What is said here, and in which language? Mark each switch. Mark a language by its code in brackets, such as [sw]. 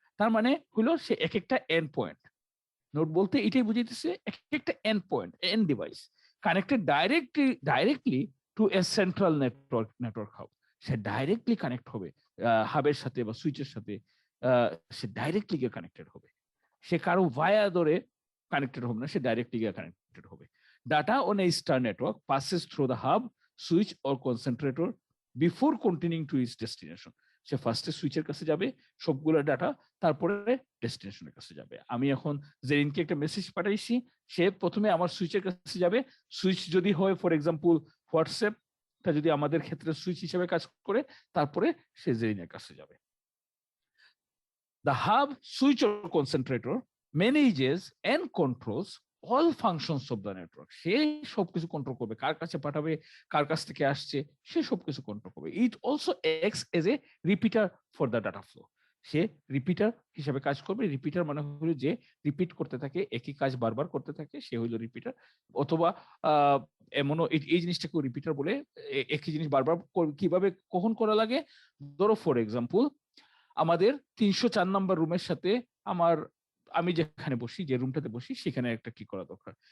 [bn] তার মানে হলো সে এক একটা এন্ড পয়েন্ট। নোড বলতে এটাই বুঝাইতেছে এক একটা end point, [en] End device connected directly to a central network hub. [bn] Say directly connect হবে হাবের সাথে বা সুইচের সাথে, সে ডাইরেক্টলি গিয়ে কানেক্টেড হবে। সে কারো ভায়া ধরে কানেক্টেড হবে না, সে ডাইরেক্টলি গিয়ে কানেক্টেড হবে। [en] Data on a star network passes through the hub, switch or concentrator before continuing to its destination. [bn] সে ফার্স্টে সুইচের কাছে যাবে সবগুলো ডাটা, তারপরে ডেস্টিনেশনের কাছে যাবে। আমি এখন জেরিনকে একটা মেসেজ পাঠাইছি, সে প্রথমে আমার সুইচের কাছে যাবে। সুইচ যদি হয় ফর এক্সাম্পল হোয়াটসঅ্যাপটা যদি আমাদের ক্ষেত্রে সুইচ হিসেবে কাজ করে, তারপরে সে জেরিনের কাছে যাবে। [en] The hub, switch or concentrator manages and controls all functions of the network. [bn] সে সবকিছু কন্ট্রোল করবে, কার কাছে পাঠাবে, কার কাছ থেকে আসছে, সে সবকিছু কন্ট্রোল করবে। [en] It also acts as a repeater for the data flow. [bn] Say repeater হিসাবে কাজ করবে। রিপিটার মানে হলো যে রিপিট করতে থাকে, একই কাজ বারবার করতে থাকে, সে হলো রিপিটার। অথবা এমনও এই জিনিসটাকে রিপিটার বলে, একই জিনিস বারবার কিভাবে কখন করা লাগে। ধরো ফর এক্সাম্পল, আমাদের ৩০৪ নম্বর রুমের সাথে আমি যেখানে বসি, যে রুমটাতে বসি, সেখানে একটা কি করা দরকার।